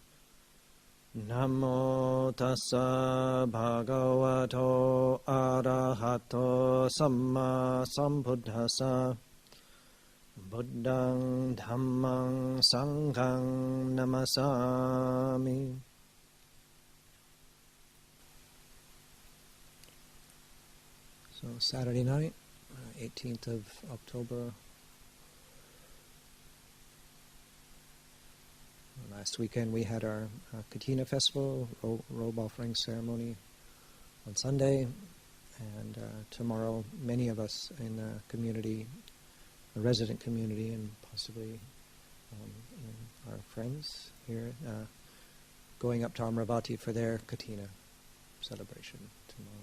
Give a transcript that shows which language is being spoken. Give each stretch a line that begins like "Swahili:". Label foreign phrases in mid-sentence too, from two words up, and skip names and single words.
Pali: Namo tassa bhagavato arahato samma sambuddhassa. Buddhaṃ Dhammaṃ Sanghaṃ Namasami.
English: So Saturday night, 18th of October. Last weekend we had our Katina festival, robe offering ceremony on Sunday, and tomorrow many of us in the community, a resident community, and possibly our friends here, going up to Amravati for their Katina celebration tomorrow.